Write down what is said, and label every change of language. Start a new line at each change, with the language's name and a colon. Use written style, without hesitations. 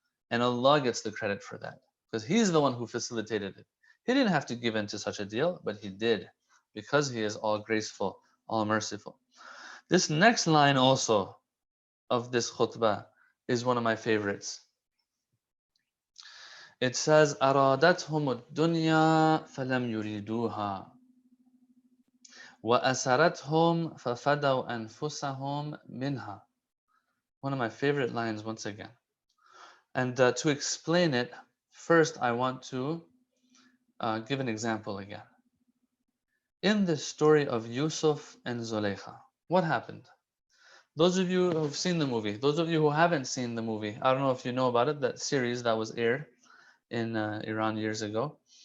English: And Allah gets the credit for that, because He's the one who facilitated it. He didn't have to give in to such a deal, but He did, because He is all graceful, all merciful. This next line also of this khutbah is one of my favorites. It says,
Arabic: أرادتهم الدنيا فلم يريدوها وأسرتهم ففدوا أنفسهم منها.
English: One of my favorite lines once again. And to explain it, first I want to give an example again. In the story of Yusuf and Zulaykha, what happened? Those of you who've seen the movie, those of you who haven't seen the movie, I don't know if you know about it, that series that was aired in Iran years ago.